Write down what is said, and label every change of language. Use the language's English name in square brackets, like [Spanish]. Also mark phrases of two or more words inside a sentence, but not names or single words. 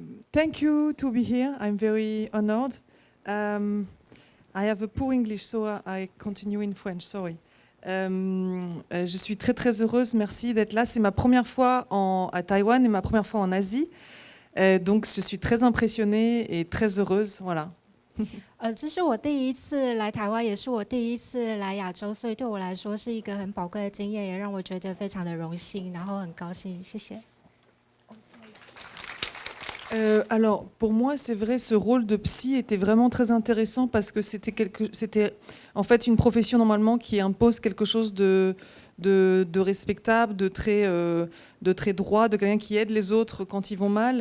[English] Thank you to be here. I'm very honored. I have a poor English, so I continue in French. Sorry. [French] Je suis très très heureuse. Merci d'être là. C'est ma première fois à Taïwan et ma première fois en Asie. Donc je suis très impressionnée et très heureuse. Voilà. [Chinese] 这是我第一次来台湾，也是我第一次来亚洲，所以对我来说是一个很宝贵的经验，也让我觉得非常的荣幸，然后很高兴。谢谢。 [French] Alors, pour moi, c'est vrai, ce rôle de psy était vraiment très intéressant parce que c'était en fait une profession normalement qui impose quelque chose de respectable, de très droit, de quelqu'un qui aide les autres quand ils vont mal.